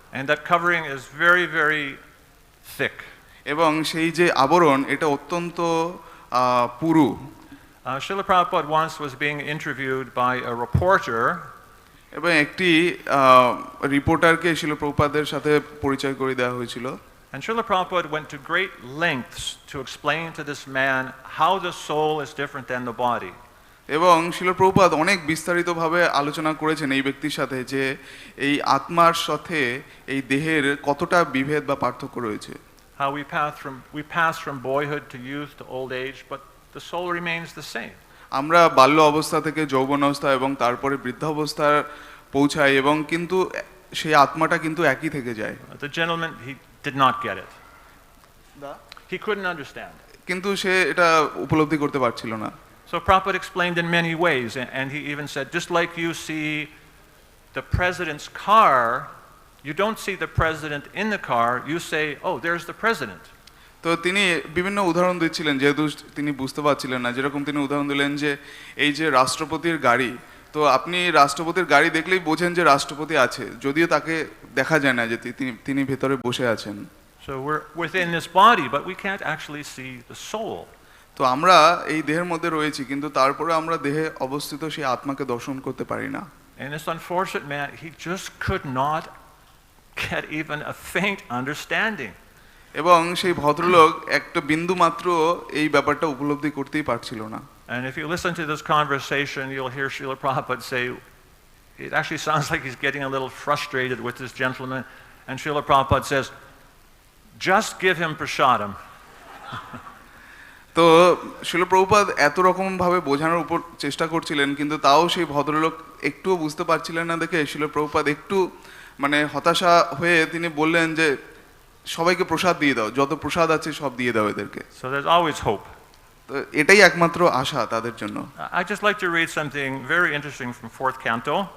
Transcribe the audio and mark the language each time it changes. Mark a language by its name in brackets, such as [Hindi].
[English] And that covering is very, very thick. [Bangla] এবং সেই যে আবরণ এটা অত্যন্ত পুরু। [English] Srila Prabhupada once was being interviewed by a reporter. [Bangla] এবং একটি রিপোর্টারকে শিল প্রভুপাদের সাথে পরিচয় করে দেওয়া হয়েছিল। [English] And Srila Prabhupada went to great lengths to explain to this man how the soul is different than the body. [Bangla] এবং শিল প্রভুপাদ অনেক বিস্তারিতভাবে আলোচনা করেছেন এই ব্যক্তির সাথে যে এই আত্মার সাথে এই দেহের কতটা বিভেদ বা পার্থক্য রয়েছে। [English] How we pass from boyhood to youth to old age, but the soul remains the same. [Bangla] আমরা বাল্য অবস্থা থেকে যৌবন অবস্থা এবং তারপরে বৃদ্ধাবস্থা পৌঁছাই এবং কিন্তু সেই আত্মাটা কিন্তু একই থেকে যায়। [English] The gentleman, he did not get it. He couldn't understand. [Bangla] কিন্তু সে এটা উপলব্ধি করতে পারছিল না। [English] So Prabhupada explained in many ways, and he even said, just like you see the president's car, you don't see the president in the car, you say, oh, there's the president. [Bangla] তো তিনি বিভিন্ন উদাহরণ দিচ্ছিলেন যেহেতু তিনি বুঝতে পারছিলেন না, যেরকম তিনি উদাহরণ দিলেন যে এই যে রাষ্ট্রপতির গাড়ি, তো আপনি রাষ্ট্রপতির গাড়ি দেখলেই বোঝেন যে রাষ্ট্রপতি আছে, যদিও তাকে দেখা যায় না যে তিনি ভেতরে বসে আছেন। [English] So we're within this body, but we can't actually see the soul. [Bangla] তো আমরা এই দেহের মধ্যে রয়েছি কিন্তু তারপরে আমরা দেহে অবস্থিত সেই আত্মাকে দর্শন করতে পারি না। [English] And this unfortunate man, he just could not get even a faint understanding. [Bangla] এবং সেই ভদ্রলোক একটা বিন্দু মাত্র এই ব্যাপারটা উপলব্ধি করতেই পারছিল না। [English] And if you listen to this conversation, you'll hear Srila Prabhupada say, it actually sounds like he's getting a little frustrated with this gentleman, and Srila Prabhupada says, just give him prasadam. [Bangla] তো শিল প্রভুপাদ এত রকম ভাবে বোঝানোর উপর চেষ্টা করছিলেন কিন্তু তাও সেই ভদ্রলোক একটুও বুঝতে পারছিলেন না দেখে শিল প্রভুপাদ একটু মানে হতাশা হয়ে তিনি বললেন যে সবাইকে প্রসাদ দিয়ে দাও, যত প্রসাদ আছে সব দিয়ে দাও এদেরকে। [English] So there's always hope. [Bangla] তো এটাই একমাত্র আশা তাদের জন্য। [English] I just like to read something very interesting from 4th canto.